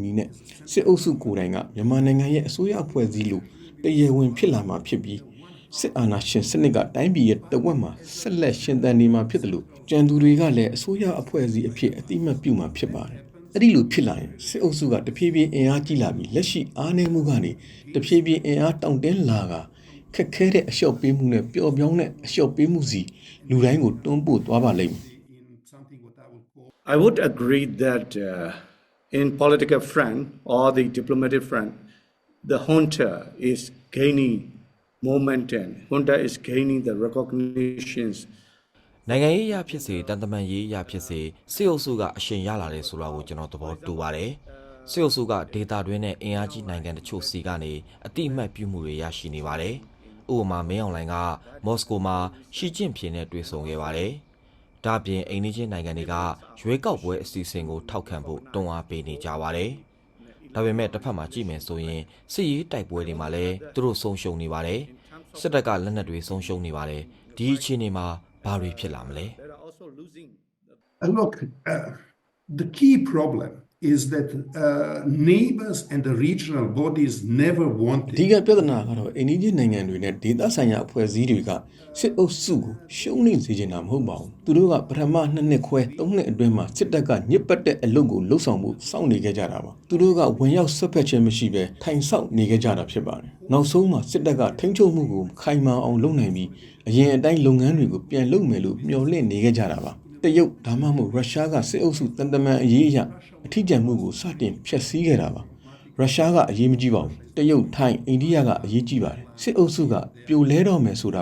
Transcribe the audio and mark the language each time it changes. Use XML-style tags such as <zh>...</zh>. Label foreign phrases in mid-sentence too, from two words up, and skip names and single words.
<my>ညီနဲ့စစ်အုပ်စုကိုယ်တိုင်ကမြန်မာနိုင်ငံရဲ့အစိုးရအဖွဲ့အစည်းလိုတရားဝင်ဖြစ်လာမှာဖြစ်ပြီးစစ်အာဏာရှင်စနစ်ကတိုင်းပြည်ရဲ့တဝက်မှာဆက်လက်ရှင်သန်နေမှာဖြစ်တယ်လို့ကြံသူတွေကလည်းအစိုးရအဖွဲ့အစည်းအဖြစ်အတိအမှတ်ပြုမှာဖြစ်ပါတယ်။အဲ့ဒီလိုဖြစ်လာရင်စစ်အုပ်စုကတဖြည်းဖြည်းအင်အားကြီးလာပြီးလက်ရှိအားနည်းမှုကနေတဖြည်းဖြည်းအင်အားတောင့်တင်းလာကခက်ခဲတဲ့အလျှော့ပေးမှုနဲ့ပျော်ပြောင်းတဲ့အလျှော့ပေးမှုစီလူတိုင်းကိုတွန်းပို့သွားပါလိမ့်မယ်</my> <en>I would agree that in political front or the diplomatic front, the junta is gaining momentum. Junta is gaining the recognitions.</en> <my>နိုင်ငံရေးအရာဖြစ်စေတန်တမန်ရေးအရာဖြစ်စေစစ်အုပ်စုကအရှင်ရလာတယ်ဆိုတာကိုကျွန်တော်သဘောတူပါတယ်စစ်အုပ်စုကဒေ တာတွင်းနဲ့အင်အားကြီးနိုင်ငံတချို့စီကနေအတိအမှတ်ပြုမှုတွေရရှိနေပါတယ်ဥပမာမင်းအောင်လှိုင်ကမော်စကိုမှာရှီကျင့်ဖျင်နဲ့တွေ့ဆုံခဲ့ပါတယ်ဒါ့အပြင်အိမ်နီးချင်းနိုင်ငံတွေကရွေးကောက်ပွဲအစီအစဉ်ကိုထောက်ခံဖို့တွန်းအားပေးနေကြပါတယ်။ဒါပေမဲ့တစ်ဖက်မှာကြည့်မယ်ဆိုရင်စစ်ရေးတိုက်ပွဲတွေမှာလည်းသူတို့ဆုံးရှုံးနေပါတယ်။စစ်တပ်ကလက်နက်တွေဆုံးရှုံးနေပါတယ်။ဒီအခြေအနေမှာဘာတွေဖြစ်လာမလဲ</my> <en>They're also losing. Look, the key problem is that neighbors and the regional bodies never</en> <my>အ</my> <en>wanted</en> <my>ဓိကပြဿနာကတော့အိန္ဒိယနိုင်ငံတွေနဲ့ဒေသဆိုင်ရာအဖွဲ့အစည်းတွေကစစ်အုပ်စုကိုရှုံးနိမ့်စေချင်တာမဟုတ်ပါဘူးသူတို့ကပထမ2နှစ်ခွဲ3နှစ် အတွင်းမှာစစ်တပ်ကညစ်ပတ်တဲ့အလုပ်ကိုလှုပ်ဆောင်မှုစောင့်နေခဲ့ကြတာပါသူတို့ကဝင်ရောက်ဆွတ်ဖက်ခြင်းမရှိဘဲထိုင်ဆောက်နေခဲ့ကြတာဖြစ်ပါတယ်နောက်ဆုံးမှာစစ်တပ်ကထိန်းချုပ်မှုကိုခိုင်မာအောင်လုပ်နိုင်ပြီးအရင်အတိုင်းလုပ်ငန်းတွေကိုပြန်လုပ်မယ်လို့မျှော်လင့်နေခဲ့ကြတာပါတရုတ်ဒါမှမဟုတ်ရုရှားကစစ်အုပ်စုတန်တမန်အရေးအရအထီးကျန်မှုကိုစတင်ဖျက်ဆီးခဲ့တာပါရုရှားကအရေးမကြီးပါဘူးတရုတ်ထိုင်းအိန္ဒိယကအရေးကြီးပါတယ်စစ်အုပ်စုကပြိုလဲတော့မယ်ဆိုတာ</my>